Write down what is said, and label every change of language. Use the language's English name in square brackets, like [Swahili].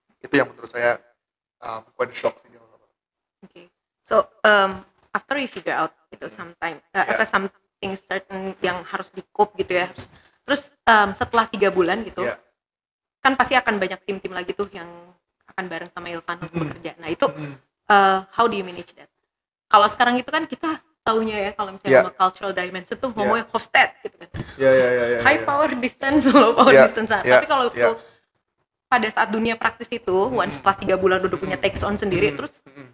[Indonesian] Itu yang menurut saya [English] quite shock [Indonesian] sih. [English] Okay. So after you figure out [Indonesian] gitu [English] something certain [Indonesian] yang harus di-cope gitu ya. Terus setelah 3 bulan gitu, kan pasti akan banyak tim-tim lagi tuh yang akan bareng sama Ilvan untuk bekerja. Nah itu [English] how do you manage that? [Indonesian] Kalau sekarang itu kan kita taunya ya kalau misalnya sama [English] cultural dimension [Indonesian] tuh ngomongnya Hofstede gitu kan. [English] High power distance, low power distance. [Indonesian] Tapi kalau itu pada saat dunia praktis itu, [English] once [Indonesian] setelah 3 bulan udah punya [English] takes on [Indonesian] sendiri, terus